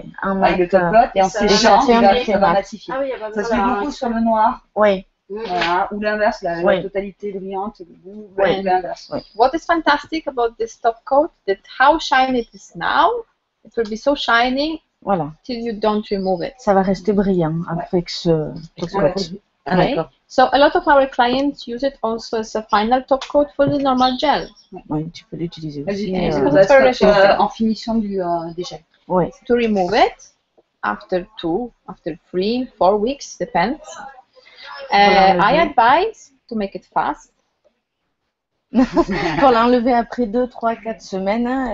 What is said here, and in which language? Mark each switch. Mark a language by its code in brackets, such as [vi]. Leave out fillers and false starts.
[fr] Avec le top coat et en séchant, ça va matifier. Ça se met beaucoup sur le noir. Voilà, ou l'inverse, la totalité brillante, ou l'inverse. [en] What is fantastic about this top coat, that how shiny it is now, it will be so shiny till you don't remove it. [fr] Ça va rester brillant avec ce top coat. [en] So a lot of our clients use it also as a final top coat for the normal gel. [fr] Oui, tu peux l'utiliser aussi. En finition des gels. [en] To remove it after 2, after 3, 4 weeks, depends. I advise to make it fast. [fr] Pour l'enlever après 2, 3, 4 semaines,